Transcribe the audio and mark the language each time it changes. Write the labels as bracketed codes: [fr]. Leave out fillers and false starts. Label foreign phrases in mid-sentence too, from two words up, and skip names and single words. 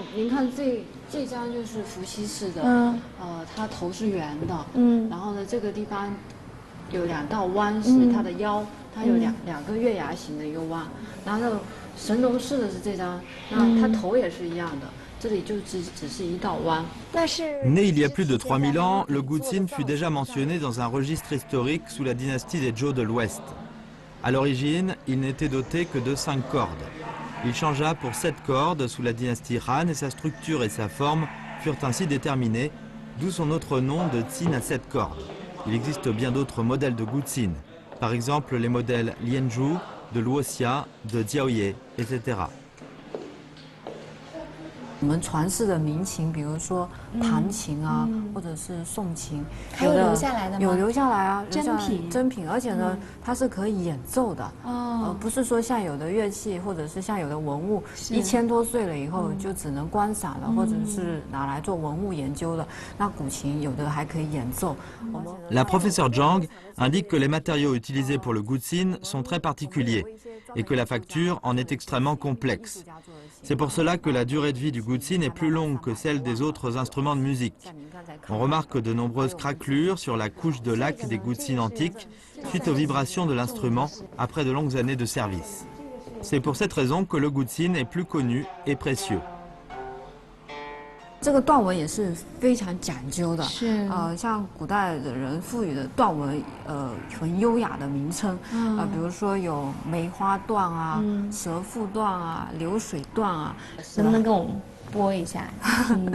[zh] 您看这张就是伏羲式的，它头是圆的，然后呢这个地方有2道弯是它的腰，它有两个月牙形的一个弯。然后神农式的是这张，那它头也是一样的。这里就只是一道弯。 [fr] Né il y a plus de 3000 ans, le gutsin fut déjà mentionné dans un registre historique sous la dynastie des Zhou de l'Ouest. À l'origine, il n'était doté que de 5 cordes. Il changea pour 7 cordes sous la dynastie Han et sa structure et sa forme furent ainsi déterminées, d'où son autre nom de tsin à 7 cordes. Il existe bien d'autres modèles de gutsin, par exemple les modèles Lianzhu, de Luoxia, de Jiaoye, etc. [zh] 我们传世的民琴，比如说弹琴啊，或者是诵琴，还有留下来的吗？有留下来啊，真品，而且呢，它是可以演奏的，不是说像有的乐器或者是像有的文物1000多岁了以后就只能观赏了，或者是拿来做文物研究的。那古琴有的还可以演奏。 [fr] La professeure Zhang indique que les matériaux utilisés pour le gutsin sont très particuliers et que la facture en est extrêmement complexe. C'est pour cela que la durée de vie du gutsin est plus longue que celle des autres instruments de musique. On remarque de nombreuses craquelures sur la couche de laque des gutsins antiques suite aux vibrations de l'instrument après de longues années de service. C'est pour cette raison que le gutsin est plus connu et précieux. [zh] 这个断纹也是非常讲究的，像古代的人赋予的断纹，很优雅的名称，比如说有梅花断啊、蛇腹断啊、流水断啊，能不能跟我们播一下？听一下。